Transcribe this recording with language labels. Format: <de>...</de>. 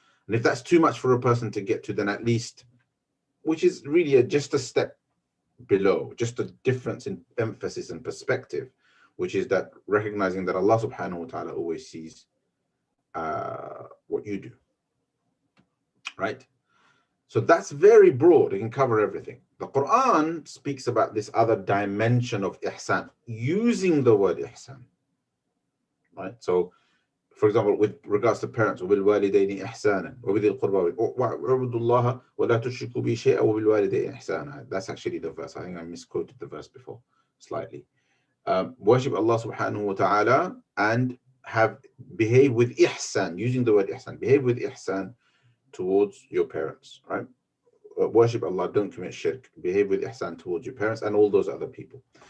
<en>And if that's too much for a person to get to, then at least, which is really just a step below, just a difference in emphasis and perspective, which is that recognizing that Allah subhanahu wa ta'ala always sees what you do, right? So that's very broad. It can cover everything. The Quran speaks about this other dimension of ihsan, using the word ihsan, right? So, for example, with regards to parents,</en> <ar>وَبِالْوَالِدَيْنِ إِحْسَانًا وَبِذِي الْقُرْبَى وَاعْبُدُوا اللَّهَ وَلَا تُشْرِكُوا بِهِ شَيْئًا وَبِالْوَالِدَيْنِ إِحْسَانًا.</ar> <en>That's actually the verse. I think I misquoted the verse before slightly. Worship Allah subhanahu wa ta'ala and behave with ihsan, using the word ihsan. Behave with ihsan towards your parents, right? Worship Allah, don't commit shirk. Behave with ihsan towards your parents and all those other people.</en>